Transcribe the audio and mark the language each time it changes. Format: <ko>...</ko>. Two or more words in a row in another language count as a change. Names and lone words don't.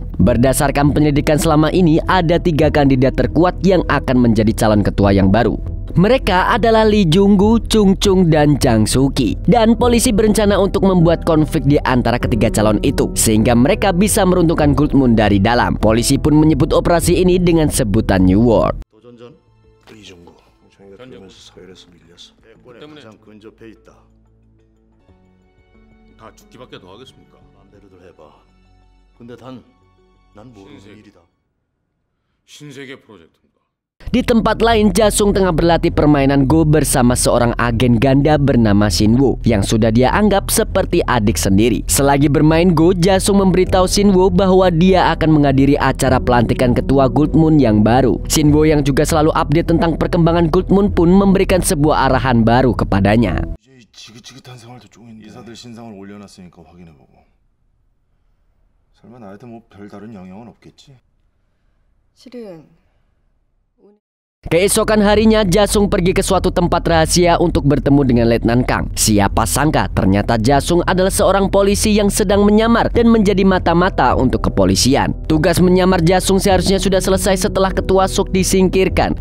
<id>Berdasarkan penyelidikan selama ini, ada 3 kandidat terkuat yang akan menjadi calon ketua yang baru. Mereka adalah Lee Jung-gu, Chung Chung, dan Jang Soo-ki. Dan polisi berencana untuk membuat konflik di antara ketiga calon itu, sehingga mereka bisa meruntuhkan Gold Moon dari dalam. Polisi pun menyebut operasi ini dengan sebutan New World.</id> <ko>도전전 이종구 저희가 그러면서 서열에서 밀렸어. 대권에 가장 근접해 있다. 다 죽기밖에 더 하겠습니까? 마음대로들 해봐. 근데 난 모르는 일이다. 신세계 프로젝트입니다.</ko> <id>Di tempat lain, Jasung tengah berlatih permainan Go bersama seorang agen ganda bernama Shinwo yang sudah dia anggap seperti adik sendiri. Selagi bermain Go, Jasung memberitahu Shinwo bahwa dia akan menghadiri acara pelantikan ketua Gold Moon yang baru. Shinwo yang juga selalu update tentang perkembangan Gold Moon pun memberikan sebuah arahan baru kepadanya.</id> <ko>이제 지긋지긋한 생활도 쪽인데 이사들 신상을 올려놨으니까 확인해보고. 설마 나한테 뭐 별 다른 영향은 없겠지? 실은</ko> <id>Keesokan harinya, Jasung pergi ke suatu tempat rahasia untuk bertemu dengan Letnan Kang. Siapa sangka ternyata Jasung adalah seorang polisi yang sedang menyamar dan menjadi mata-mata untuk kepolisian. Tugas menyamar Jasung seharusnya sudah selesai setelah ketua SOK disingkirkan.</id>